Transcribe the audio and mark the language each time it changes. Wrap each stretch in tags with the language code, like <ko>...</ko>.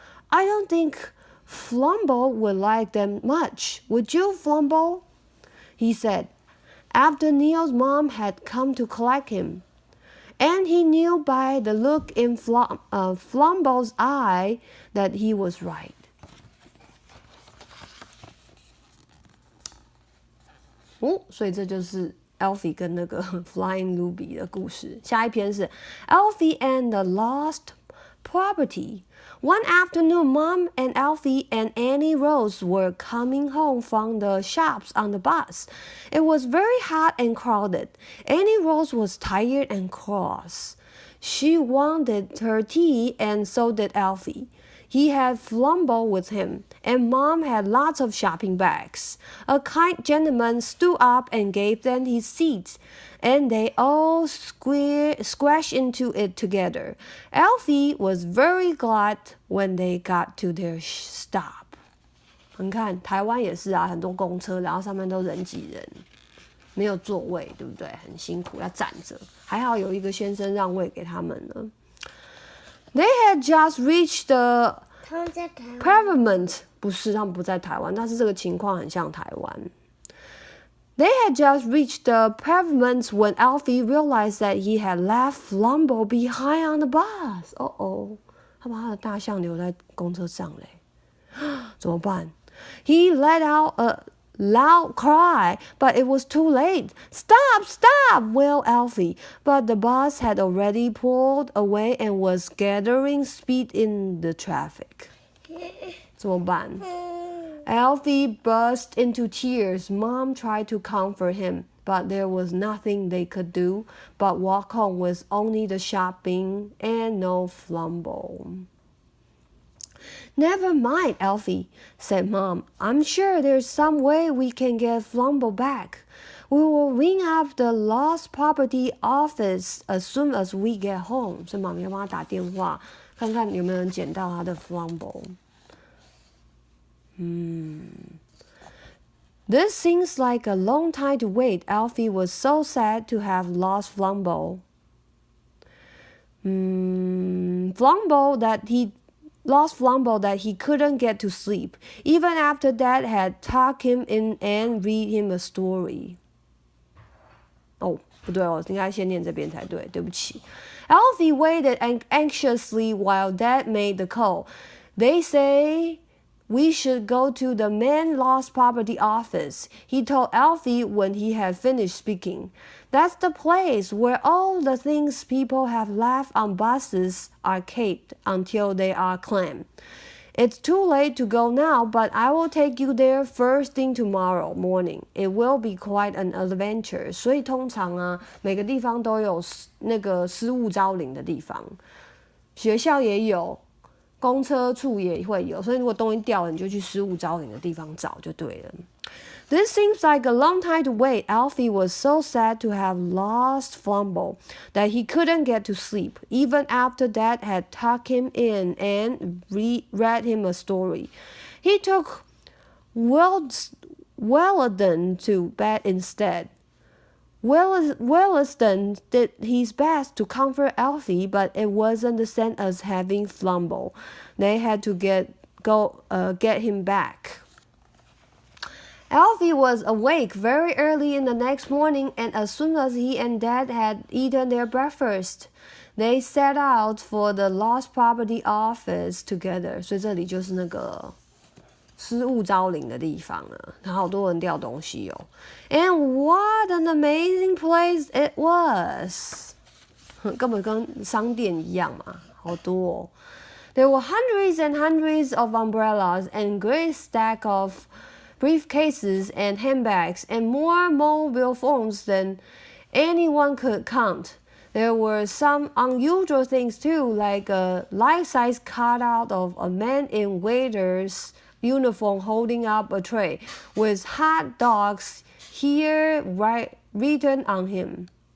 <en>"I don't think Flumble would like them much, would you, Flumble?" he said, after Neil's mom had come to collect him. And he knew by the look in Flumble's eye that he was right.</en> <zh>所以这就是 Alfie 跟那个 Flying Loobie 的故事。下一篇是 Alfie and the Lost Property.</zh> <en>One afternoon, Mom and Alfie and Annie Rose were coming home from the shops on the bus. It was very hot and crowded. Annie Rose was tired and cross. She wanted her tea, and so did Alfie. He had Flumble with him, and Mom had lots of shopping bags. A kind gentleman stood up and gave them his seats, and they all squashed into it together. Alfie was very glad when they got to their stop.</en> <zh>你看，台湾也是啊，很多公车，然后上面都人挤人，没有座位，对不对？很辛苦，要站着。还好有一个先生让位给他们了。</zh> <en>They had just reached the pavement.</en> <zh>不是，他们不在台湾，但是这个情况很像台湾。</zh> <en>They had just reached the pavement when Alfie realized that he had left Flumble behind on the bus.</en> <zh>他把他的大象留在公车上嘞，怎么办？</zh> <en>He let out a loud cry, but it was too late. "Stop, stop," wailed Alfie, but the bus had already pulled away and was gathering speed in the traffic.</en> <zh>怎么办？</zh> <en>Alfie burst into tears. Mom tried to comfort him, but there was nothing they could do but walk home with only the shopping and no Flumble. "Never mind, Alfie," said Mom. "I'm sure there's some way we can get Flumble back. We will ring up the lost property office as soon as we get home."</en> <zh>所以妈咪要帮他打电话，看看有没有人捡到他的 Flumble.</zh> <en>This seems like a long time to wait. Alfie was so sad to have lost Flumble. Lost Flumble that he couldn't get to sleep, even after Dad had tucked him in and read him a story.</en> <zh>不对应该先念这边才对，对不起。</zh> <en>Alfie waited anxiously while Dad made the call. "They say we should go to the main lost property office," he told Alfie when he had finished speaking. "That's the place where all the things people have left on buses are kept until they are claimed. It's too late to go now, but I will take you there first thing tomorrow morning. It will be quite an adventure."</en> <zh>所以通常啊，每个地方都有那个失物招领的地方，学校也有。公车处也会有，所以如果东西掉了，你就去失物招领的地方找就对了。</zh> <en>This seems like a long time to wait. Alfie was so sad to have lost Flumble that he couldn't get to sleep, even after Dad had tucked him in and read him a story. He took Welladon to bed instead. Williston did his best to comfort Alfie, but it wasn't the same as having Flumble. They had to get him back. Alfie was awake very early in the next morning, and as soon as he and Dad had eaten their breakfast, they set out for the lost property office together.</en> <zh>所以这里就是那个失物招领的地方了，好多人掉东西哦。</zh> <en>And what an amazing place it was!</en> <zh>根本跟商店一样嘛，好多哦。</zh> <en>There were hundreds and hundreds of umbrellas and great stack of briefcases and handbags and more mobile phones than anyone could count. There were some unusual things too, like a life-size cutout of a man in waiter's uniform holding up a tray with hot dogs here written on him.</en>